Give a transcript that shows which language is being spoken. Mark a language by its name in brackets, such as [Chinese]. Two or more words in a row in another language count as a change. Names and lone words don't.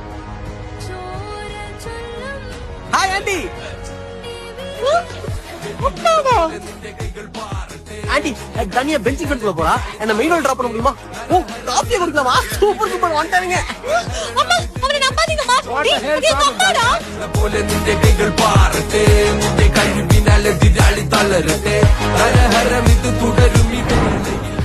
[Tamil] ஹாய் ஆண்டி. ஆண்டி தனியா பெஞ்சிங் கட்டுல போறா, என்ன மெயின் ரோல் டிராப் பண்ண முடியுமா? ஓ காஃபி குடிக்கலாமா? சூப்பர் சூப்பர் வந்துட்டாங்க. அம்மா அவனை நம்பாதீங்கம்மா. டேய் அம்மாடா. [Malayalam] போல நிന്റെ കൈകൾ പാറട്ടെ, നിന്റെ കഴിവിനാൽ എതിരാളി തളരട്ടെ. ഹര ഹര ഇത് തുടരും ഇത്